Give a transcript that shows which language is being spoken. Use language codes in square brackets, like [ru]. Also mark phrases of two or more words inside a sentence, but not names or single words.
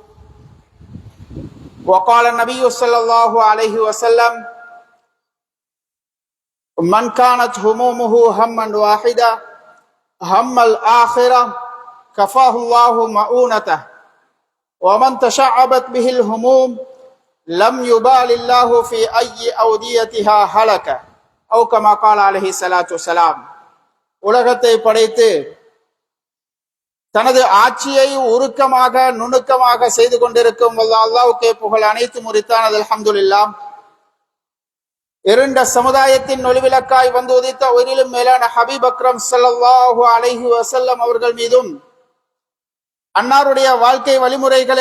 [ar] وقال النبي صلى الله عليه وسلم: من كانت همومه هما واحدا هم الآخرة كفاه الله مؤونته، ومن تشعبت به الهموم لم يبال الله في أي أوديتها هلك، أو كما قال عليه الصلاة والسلام. [ta] உலகத்தை படைத்து தனது ஆட்சியை உருக்கமாக நுணுக்கமாக செய்து கொண்டிருக்கும் அல்லாஹ்வுக்கே புகழ் அனைத்து முறித்தானது. [ar] அல்ஹம்துலில்லாஹ். [ta] இருண்ட சமுதாயத்தின் ஒளிவிளக்காய் வந்து உதித்த உயிரிலும் மேலான [ar] حبيب أكرم صلى الله عليه وسلم [ta] அவர்கள் மீதும், அன்னாருடைய வாழ்க்கை வழிமுறைகளை